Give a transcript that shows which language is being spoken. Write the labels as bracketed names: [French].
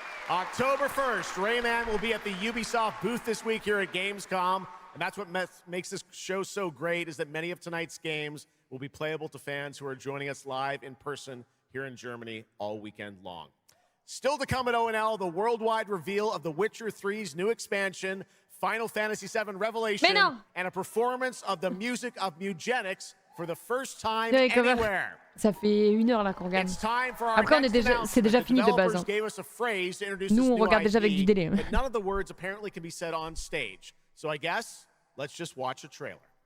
[English] October 1st, Rayman will be at the Ubisoft booth this week here at Gamescom, and that's what makes this show so great, is that many of tonight's games will be playable to fans who are joining us live in person here in Germany all weekend long. Still to come at ONL, the worldwide reveal of The Witcher 3's new expansion, Final Fantasy VII Revelation, and a performance of the music of Eugenics for the first time anywhere. [French] Ça fait 1 heure là qu'on regarde. Après, c'est déjà fini de base. Hein. Nous, on regarde déjà avec du délai. [English] But none of the words apparently can be said on stage. So I guess let's just watch a trailer.